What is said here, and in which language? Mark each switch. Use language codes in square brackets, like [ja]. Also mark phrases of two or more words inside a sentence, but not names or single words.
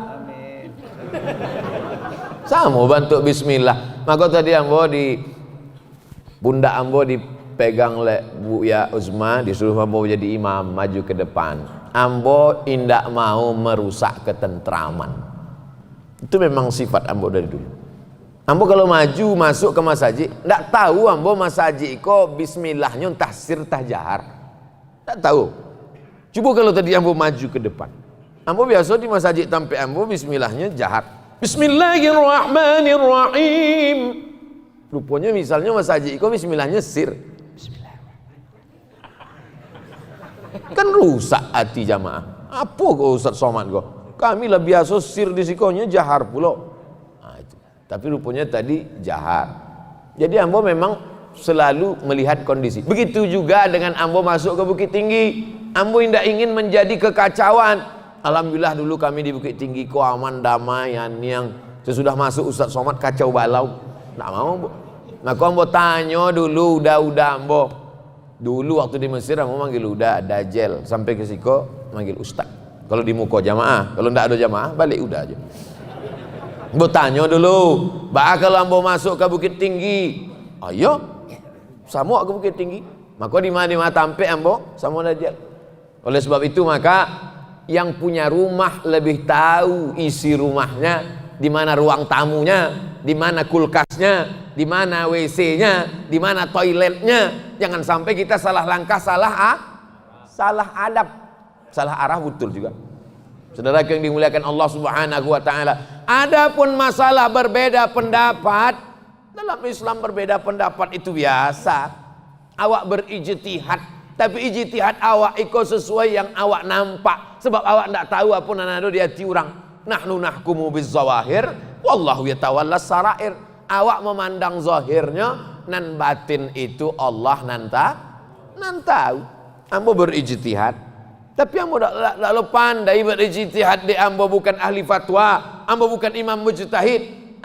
[id] Amin. Sama bantu bismillah. Maka tadi ambo di bunda ambo dipegang oleh Bu Ya Uzma, disuruh ambo jadi imam, maju ke depan. Ambo indak mau merusak ketentraman. Itu memang sifat ambo dari dulu. Ambo kalau maju masuk ke masjid, ndak tahu ambo masjid kok bismillahnya entah sir entah jahar. Ndak tahu. Coba kalau tadi ambo maju ke depan. Ambo biasa di masjid tampe ambo bismillahnya jahar. Bismillahirrahmanirrahim. Rupanya misalnya masjid kok bismillahnya sir. Kan rusak hati jamaah. Apa kok Ustaz Somad kok? Kami lah biasa sir di sikonya jahar pulau. Tapi rupanya tadi jahar. Jadi ambo memang selalu melihat kondisi. Begitu juga dengan ambo masuk ke Bukit Tinggi. Ambo tidak ingin menjadi kekacauan. Alhamdulillah dulu kami di Bukit Tinggi kok aman damai, yang sesudah masuk Ustaz Somad kacau balau. Tidak mau Bu. Maka ambo tanya dulu udah ambo. Dulu waktu di Mesir ambo manggil udah dajel, sampai ke siko manggil ustaz. Kalau di muka jamaah, kalau ndak ada jamaah balik udah aja. Ambo tanya dulu, kalau ambo masuk ke Bukit Tinggi, ayo sama ke Bukit Tinggi. Maka di mana tampe ambo sama dajel. Oleh sebab itu maka yang punya rumah lebih tahu isi rumahnya, di mana ruang tamunya, di mana kulkasnya, di mana WC-nya, di mana toiletnya. Jangan sampai kita salah langkah, salah adab, salah arah, betul juga. Saudara yang dimuliakan Allah [ar] سبحانه وتعالى, [id] adapun masalah berbeda pendapat, dalam Islam berbeda pendapat itu biasa. Awak berijtihad, tapi ijtihad awak ikut sesuai yang awak nampak, sebab awak tidak tahu apa yang ada di hati orang. [ar] نحن نحكم بالظواهر والله يتولى السرائر. [id] Awak memandang zahirnya, nan batin itu Allah nan tahu. Ambo berijtihad, tapi ambo tak pandai berijtihad. De ambo bukan ahli fatwa, ambo bukan imam mujtahid.